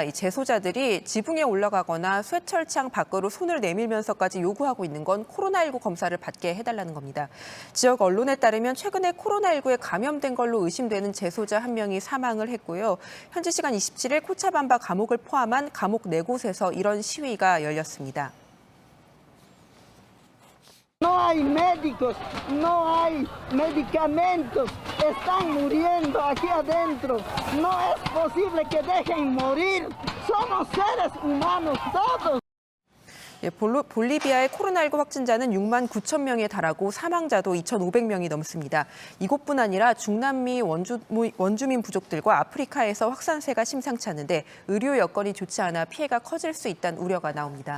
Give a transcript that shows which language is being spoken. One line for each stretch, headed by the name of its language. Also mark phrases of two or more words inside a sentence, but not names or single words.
Korean: 이 재소자들이 지붕에 올라가거나 쇠철창 밖으로 손을 내밀면서까지 요구하고 있는 건 코로나19 검사를 받게 해달라는 겁니다. 지역 언론에 따르면 최근에 코로나19에 감염된 걸로 의심되는 재소자 한 명이 사망을 했고요. 현지 시간 27일 코차밤바 감옥을 포함한 감옥 4곳에서 이런 시위가 열렸습니다.
Spanish: No hay médicos, no hay medicamentos, están muriendo aquí adentro. No es posible que dejen morir. Somos seres humanos todos.
Korean: 예, 볼리비아의 코로나19 확진자는 6만 9천 명에 달하고 사망자도 2,500명이 넘습니다. 이곳뿐 아니라 중남미 원주민 부족들과 아프리카에서 확산세가 심상치 않은데 의료 여건이 좋지 않아 피해가 커질 수 있다는 우려가 나옵니다.